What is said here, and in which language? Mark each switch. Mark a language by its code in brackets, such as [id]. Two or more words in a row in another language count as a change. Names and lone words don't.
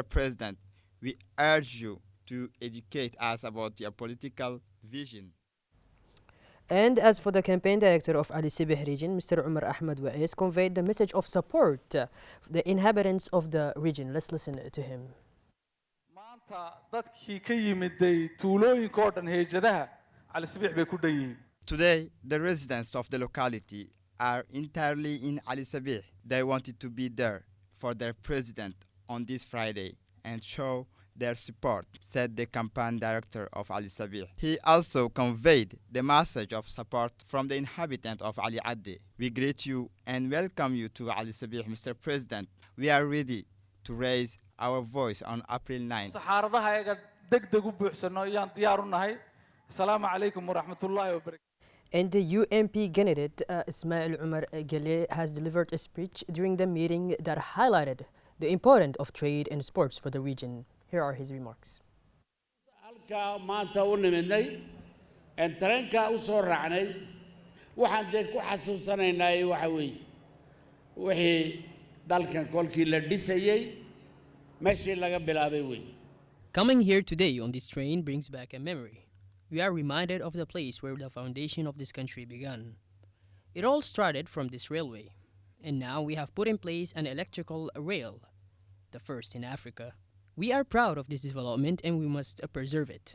[en] President, we urge you to educate us about your political vision. And as for the campaign director of Ali Sibih region, Mr. Umar Ahmed Wa'is, conveyed the message of support for the inhabitants of the region. Let's listen to him. [so] dadkii ka yimiday tuulooyinka oo dhan heejadaha cali sabiix bay ku dhan yihiin. [en] Today, the residents of the locality are entirely in Ali Sabih. They wanted to be there for their president on this Friday and show their support, said the campaign director of Ali Sabih. He also conveyed the message of support from the inhabitants of Ali Addi. We greet you and welcome you to Ali Sabih, Mr. President. We are ready to raise our voice on April 9th. [so] saxaaradaha ayaga degdeg u buuxsano ayaan diyaar u nahay. [ar] السلام عليكم ورحمة الله وبركاته. [en] And the UMP candidate Ismail Umar Gele has delivered a speech during the meeting that highlighted the importance of trade and sports for the region. Here are his remarks. [so] halka maanta u nimidnay en tareenka u soo raacnay waxaan dee ku xasuusanaynaa waxa weeye wixii dalkan kolkii la dhisayay meeshii laga bilaabay weeye. [en] Coming here today on this train brings back a memory. We are reminded of the place where the foundation of this country began. It all started from this railway, and now we have put in place an electrical rail, the first in Africa. We are proud of this development and we must preserve it.